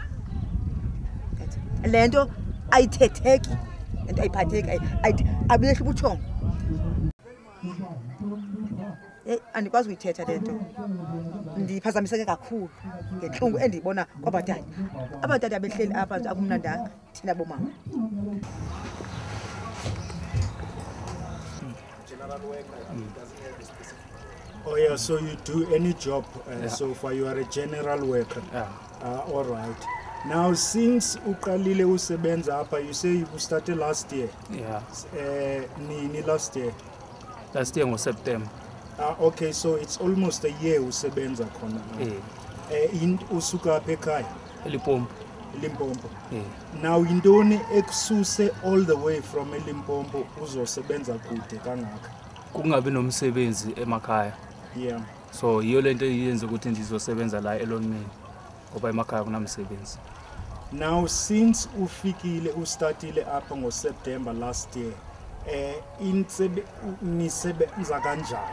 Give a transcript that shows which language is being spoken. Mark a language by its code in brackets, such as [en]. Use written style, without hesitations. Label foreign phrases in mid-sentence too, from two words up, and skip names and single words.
[xh] Lento ayithetheki, lento ayiphatheki, abiyehla ubuthongo. Andikwazi uyithetha lento. Ndiphazamiseke kakhulu ngenhlungu endiyibona kwabatata. Abatata behleli apha nje akumnandanga thina bomama. [en] Oh yeah, so you do any job so far you are a general worker. All right. Now since [xh] uqalile usebenza apha, [en] you say you started last year. [xh] Nini [en] last year? Last year was September. Okay, so it's almost a year [xh] usebenza khona. In usuka apha ekhaya? Limpopo. Now indoni ekususe [en] all the way from [xh] Limpopo uzosebenza kude kangaka? Kungabi nomsebenzi emakhaya. [en] Yeah. [xh] So yiyo lento iyenza ukuthi ndizosebenza la eLonmin ngoba emakhaya kunamsebenzi. [en] Now since [xh] ufikile ustartile apha ngoSeptember [en] last year, [xh] nisebenza kanjani?